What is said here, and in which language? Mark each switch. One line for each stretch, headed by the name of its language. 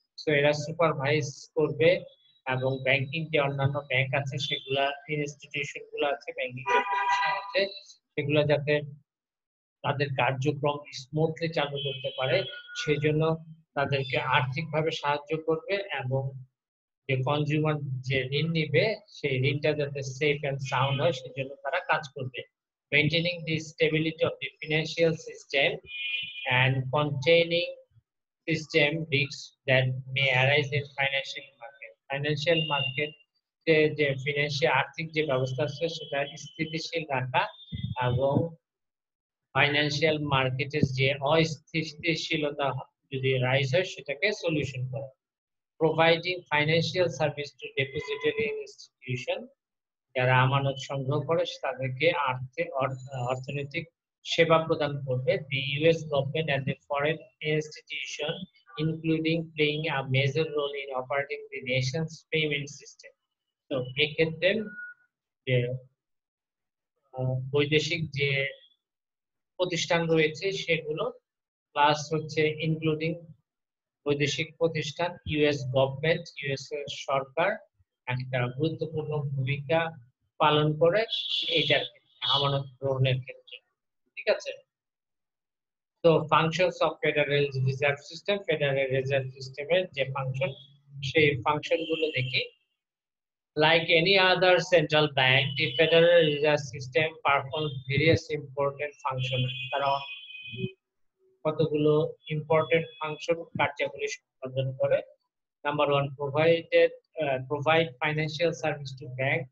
Bangla: So এরা supervise করবে এবং ব্যাংকিং যে অন্যান্য ব্যাংক আছে সেগুলা, ইনস্টিটিউশন গুলো আছে, ব্যাংকিং যে প্রতিষ্ঠান আছে সেগুলো যাতে তাদের কার্যক্রম স্মুথলি চালু করতে পারে সেজন্য তাদেরকে আর্থিকভাবে সাহায্য করবে এবং যে কনজিউমার যে ঋণ নিবে সেই ঋণটা যাতে সেফ এন্ড সাউন্ড হয় সেজন্য তারা কাজ করবে।
English: Maintaining the stability of the financial system and containing system risks that may arise in financial market.
Bangla: Financial market যে ফিনান্সিয়াল আর্থিক যে ব্যবস্থা আছে সেটা স্থিতিশীল রাখা এবং ফাইন্যান্সিয়াল মার্কেটের যে অস্থিতিশীলতা যদি রাইজ হয় সেটাকে সলিউশন করা।
English: providing financial service to depository institution,
Bangla: যারা আমানত সংগ্রহ করে তাদেরকে অর্থনৈতিক সেবা প্রদান করবে।
English: The US government and the foreign institution including playing a major role in operating the nation's payment system.
Bangla: তো এক্ষেত্রে যে বৈদেশিক যে প্রতিষ্ঠান রয়েছে সেগুলো প্লাস হচ্ছে ইনক্লুডিং বৈদেশিক প্রতিষ্ঠান, ইউএস গভর্নমেন্ট, ইউএস সরকার একটা গুরুত্বপূর্ণ ভূমিকা পালন করে এইটার আমানত গ্রহণের ক্ষেত্রে। ঠিক আছে, তো
English: functions of Federal Reserve System,
Bangla: federal reserve সিস্টেমের যে ফাংশন সেই ফাংশন গুলো দেখি।
English: Like any other central bank, the Federal Reserve System performs various important functions.
Bangla: তারা কতগুলো ইম্পর্টেন্ট ফাংশন কার্যাবলী সম্পাদন করে।
English: Number 1, provide financial service to bank.